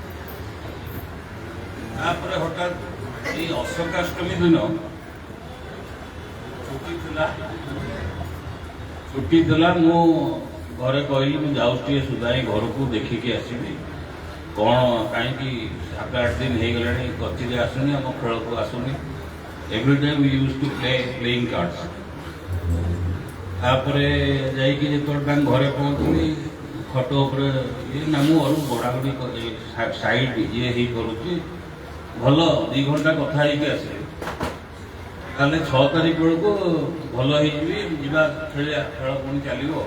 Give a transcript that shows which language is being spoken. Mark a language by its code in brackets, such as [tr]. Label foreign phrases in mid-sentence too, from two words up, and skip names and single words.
[or] ତାପରେ ହଠାତ୍ ଏଇ ଅଶୋକାଷ୍ଟମୀ ଦିନ ଛୁଟି ଥିଲା. ମୁଁ ଘରେ କହିଲି ମୁଁ ଯାଉଛି ଟିକେ ସୁଧାଇ ଘରକୁ ଦେଖିକି ଆସିବି. କ'ଣ କାହିଁକି 7-8 ଦିନ ହେଇଗଲାଣି କଚିରେ ଆସୁନି, ଆମ ଖେଳକୁ ଆସୁନି. [en] every day we used to playing cards. [or] ତାପରେ ଯାଇକି ଯେତେବେଳେ ତାଙ୍କ ଘରେ ପହଞ୍ଚିଲି ଖଟ ଉପରେ ଇଏ ନା ମୁଁ ଅରୁ ବଢ଼ାବଢ଼ି ସାଇଡ୍ ଇଏ ହେଇ କରୁଛି. ଭଲ 2 ଘଣ୍ଟା କଥା ହେଇକି ଆସିଲି. ତାହେଲେ 6 ତାରିଖ ବେଳକୁ ଭଲ ହେଇଯିବି, ଯିବା ଖେଳିବା, ଖେଳ ପୁଣି ଚାଲିବ.